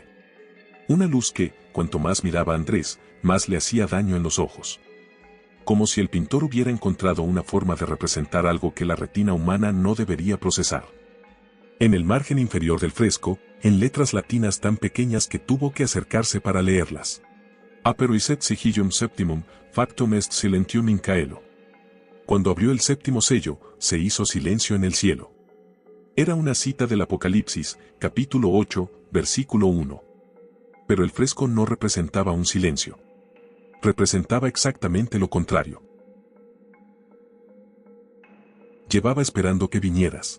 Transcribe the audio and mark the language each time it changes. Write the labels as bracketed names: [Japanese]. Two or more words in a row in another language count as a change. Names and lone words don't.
[Spanish] Una luz que, cuanto más miraba a Andrés, más le hacía daño en los ojos. Como si el pintor hubiera encontrado una forma de representar algo que la retina humana no debería procesar. En el margen inferior del fresco, en letras latinas tan pequeñas que tuvo que acercarse para leerlas. [Latin] Aperuiset sigillum septimum, factum est silentium in caelo. [Spanish] Cuando abrió el 7º sello, se hizo silencio en el cielo. Era una cita del Apocalipsis, capítulo 8, versículo 1. Pero el fresco no representaba un silencio. Representaba exactamente lo contrario. Llevaba esperando que vinieras.